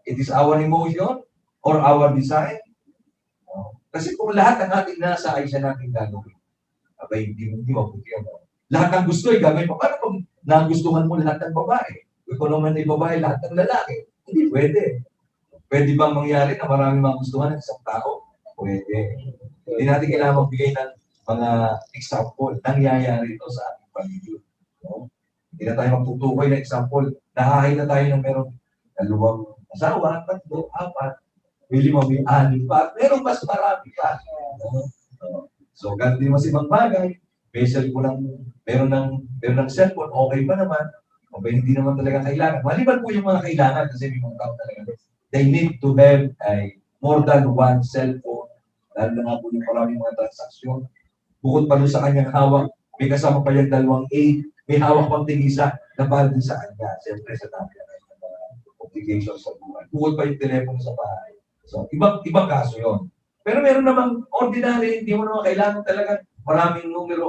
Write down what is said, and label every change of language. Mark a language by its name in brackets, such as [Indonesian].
[English] It is our emotion or our desire. [Filipino] Kasi kung lahat ng ating nasa ay siya natin gagawin, abay, hindi mabuti yan. Lahat ng gusto ay gagawin mo. Paano kung nagustuhan mo lahat ng babae? Kung naman ay babae, lahat ng lalaki? Hindi pwede. Pwede bang mangyari na maraming magustuhan ng isang tao? Pwede. Hindi natin kailangan magbigay ng mga example. Nangyayari ito sa ating pamilya. No? Hindi na tayo magtutukoy ng example. Nahahay na tayo ng meron 2 asawa, 3, 4, may 5, may 6 pa, meron mas marami pa. So, ganun din mas ibang bagay. May cellphone meron ng cellphone, okay pa naman. O hindi naman talaga kailangan. Maliban po yung mga kailangan kasi may mga tao talaga. [English] They need to have more than one cellphone. [Filipino] Lalo na nga po yung maraming mga transaksyon. Bukod pa doon sa kanyang hawak, may kasama pa yung 2 A, may hawak pang tingisa na para din sa kanya. Siyempre sa dami ng mga obligations sa buhay. Bukod pa yung telepono sa bahay. So, ibang kaso yon. Pero meron namang ordinary, hindi mo naman kailangan talaga maraming numero.